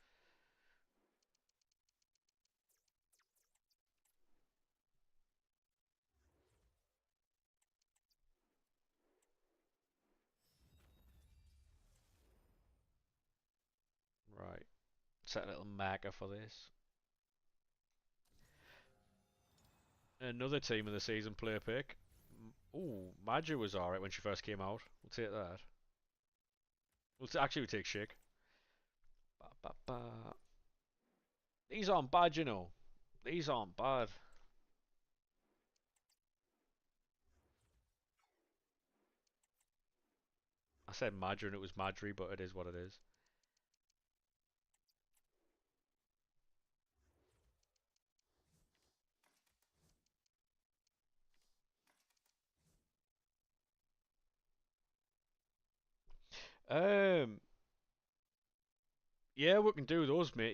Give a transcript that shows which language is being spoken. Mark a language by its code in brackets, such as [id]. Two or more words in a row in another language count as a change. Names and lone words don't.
[en] Right. Set a little marker for this. Another team of the season player pick. Ooh, Madger was alright when she first came out. We'll take that. Actually, we'll take Schick. Ba, ba, ba. These aren't bad, you know. These aren't bad. I said Madger and it was Madry, but it is what it is. Um, yeah, we can do those, mate.